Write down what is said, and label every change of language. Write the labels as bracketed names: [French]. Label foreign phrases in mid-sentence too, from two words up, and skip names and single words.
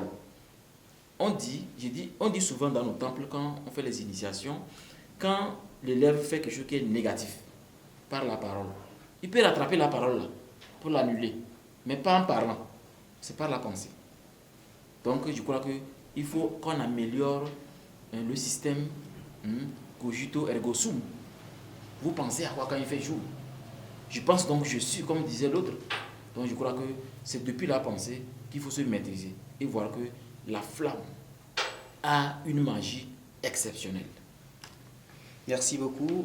[French] On dit souvent dans nos temples, quand on fait les initiations, quand l'élève fait quelque chose qui est négatif, par la parole, il peut rattraper la parole là, pour l'annuler, mais pas en parlant. C'est par la pensée. Donc je crois qu'il faut qu'on améliore le système [Latin] cogito ergo sum. [French] Vous pensez à quoi quand il fait jour? Je pense donc je suis, comme disait l'autre. Donc je crois que c'est depuis la pensée qu'il faut se maîtriser et voir que la flamme a une magie exceptionnelle. Merci beaucoup.